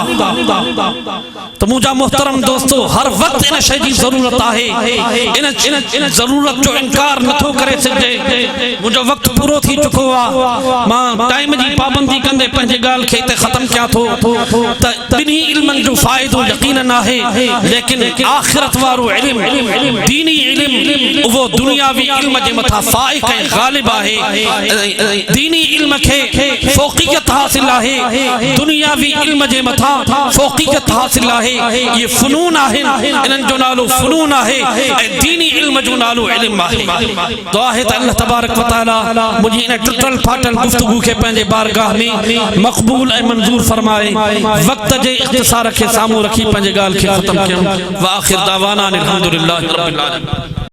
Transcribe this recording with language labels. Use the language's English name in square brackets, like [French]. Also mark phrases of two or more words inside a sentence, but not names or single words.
[Sindhi] तो मुंहिंजा मुहतरम दोस्तो, हर वक्त इन शइ जी ज़रूरत आहे, इन ज़रूरत जो इनकार नथो करे सघिजे। मुंहिंजो वक्त पूरो थी चुको आहे, मां टाइम जी पाबंदी कंदे पंहिंजे ॻाल्हि खे हिते ख़त्म कयां थो त ॿिन्ही इल्मनि जो फ़ाइदो यकीनन आहे, लेकिन आख़िरत वारो इल्म, दीनी इल्म वो दुनियावी इल्म जे मथा फाइक है, गालिब है। दीनी इल्म के फौकियत हासिल है, दुनियावी इल्म जे मथा फौकियत हासिल है। ये फनून है, इनन जो नालो फनून है, दीनी इल्म जो नालो इल्म है। दुआ है त अल्लाह तबारक व तआला मुझी इन टुटल फाटल गुफ्तगू के पंहिंजे बारगाह में मक़बूल ऐं मंजूर फरमाए। वक्त जे इख्तिसार के सामू रखी पंहिंजे गाल के खत्म कयूं। [Arabic] وآخر دعوانا أن الحمد لله رب العالمين.